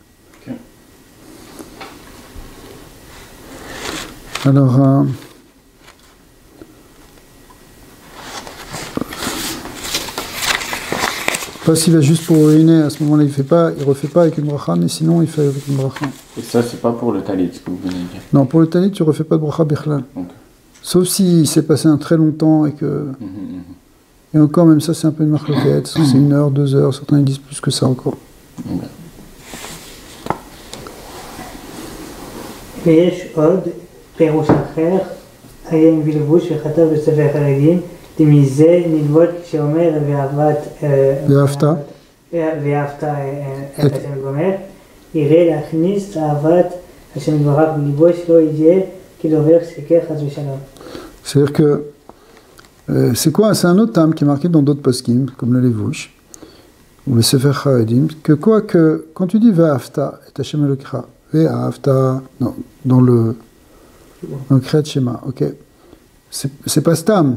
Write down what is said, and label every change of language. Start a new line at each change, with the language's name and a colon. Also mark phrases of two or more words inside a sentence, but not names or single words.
French: Alors, pas s'il va juste pour uriner, à ce moment-là, il refait pas avec une bracha, mais sinon, il fait avec une bracha. Et ça, c'est pas pour le talit, ce que vous venez de dire. Non, pour le talit, tu refais pas de bracha bichlal. Okay. Sauf s'il s'est passé un très long temps et que... Et encore, même ça, c'est un peu une marloquette. C'est 1 heure, 2 heures, certains ils disent plus que ça encore.
Hebrew: ויש עוד פירוש אחר, עיין בלבוש וכתב בספר חרדים, מזה נלמוד כשאומר ואהבת את השם גומר, יראה להכניס אהבת השם יתברך בליבו שלא יהיה כדובר שקר חס ושלום.
French: C'est-à-dire que c'est quoi? C'est un autre terme qui est marqué dans d'autres poskim, comme le Levouch, ou le Sefer Charedim, que quand tu dis
Hebrew: ואהבת את ה' אלקיך,
French: Ve'afta, non, dans le Kriyat Shema, ok, c'est pas stam.